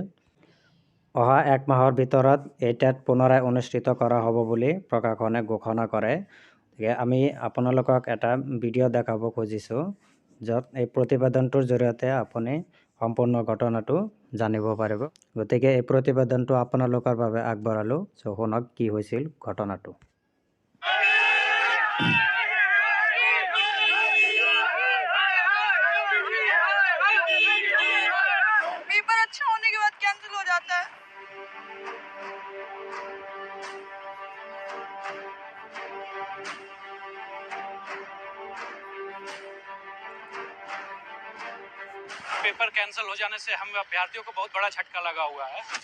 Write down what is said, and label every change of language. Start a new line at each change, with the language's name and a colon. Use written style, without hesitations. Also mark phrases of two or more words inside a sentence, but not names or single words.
Assamese: অহা এক মাহৰ ভিতৰত এই টেট পুনৰাই অনুষ্ঠিত কৰা হ'ব বুলি প্ৰশাসনে ঘোষণা কৰে। গতিকে আমি আপোনালোকক এটা ভিডিঅ' দেখাব খুজিছোঁ, য'ত এই প্ৰতিবেদনটোৰ জৰিয়তে আপুনি সম্পূৰ্ণ ঘটনাটো জানিব পাৰিব। গতিকে এই প্ৰতিবেদনটো আপোনালোকৰ বাবে আগবঢ়ালোঁ, শুনক কি হৈছিল ঘটনাটো।
Hindi: पेपर अच्छा होने के बाद कैंसिल हो जाता है। पेपर कैंसिल हो जाने से हम अभ्यर्थियों को बहुत बड़ा झटका लगा हुआ है।